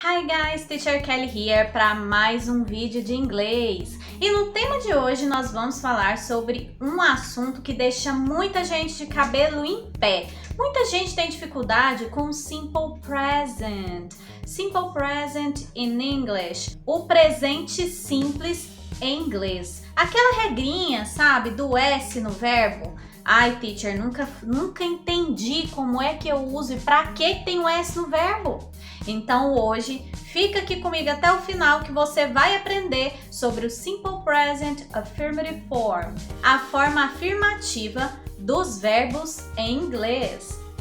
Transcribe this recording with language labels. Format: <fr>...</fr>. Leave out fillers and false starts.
<en>Hi guys, Teacher Kelly here</en> <pt>para mais um vídeo de inglês. E no tema de hoje nós vamos falar sobre um assunto que deixa muita gente de cabelo em pé. Muita gente tem dificuldade com o simple present.</pt> <en>Simple present in English.</en> <pt>O presente simples em inglês. Aquela regrinha, sabe, do S no verbo. Ai, teacher, nunca entendi como é que eu uso e para que tem o S no verbo. Então hoje, fica aqui comigo até o final que você vai aprender sobre o Simple Present Affirmative Form, a forma afirmativa dos verbos em inglês.</pt>